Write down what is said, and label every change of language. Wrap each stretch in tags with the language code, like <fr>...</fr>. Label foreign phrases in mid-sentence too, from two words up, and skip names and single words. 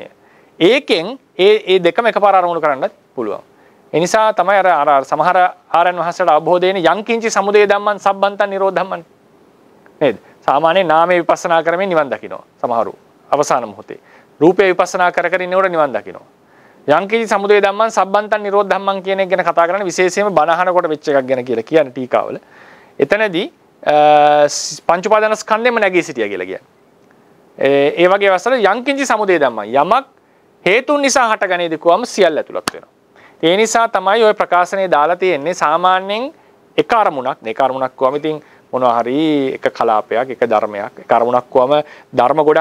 <si>ඒකෙන් ඒ දෙකම එකපාර අරමුණු කරන්නත් පුළුවන්. ඒ නිසා තමයි අර සමහර ආරයන් වහන්සේට අවබෝධ වෙන්නේ</si> <pi>යංකින්චි සමුදය ධම්මං සබ්බන්තං නිරෝධම්මං.</pi> <si>නේද? සාමාන්‍යයෙන් නාමයේ විපස්සනා කරමින් නිවන් දකින්නවා. සමහරු අවසාන මොහොතේ. රූපේ විපස්සනා කර කර ඉන්නකොට නිවන් දකින්නවා.</si> <pi>යංකින්චි සමුදය ධම්මං සබ්බන්තං නිරෝධ ධම්මං</pi> <si>කියන එක ගැන කතා කරන්නේ විශේෂයෙන්ම බණ අහනකොට වෙච්ච එකක් ගැන කියලා කියන්නේ ටීකාවල. එතනදී පංච උපාදාන ස්කන්ධෙම නැගී සිටියා කියලා කියන්නේ. ඒ වගේ අවස්ථාවල</si> <pi>යංකින්චි සමුදය ධම්මං</pi> <si>යමක් හේතුන් නිසා හටගනේද කොහොම සියල්ල ඇතුළත් වෙනවා. ඒ නිසා තමයි ওই ප්‍රකාශනයේ දාලා තියෙන්නේ සාමාන්‍යයෙන් එක අරමුණක් කොහොම ඉතින් මොනවා හරි එක කලාපයක් එක ධර්මයක් එක අරමුණක් කොහොම ධර්ම ගොඩක් වෙනවා.</si>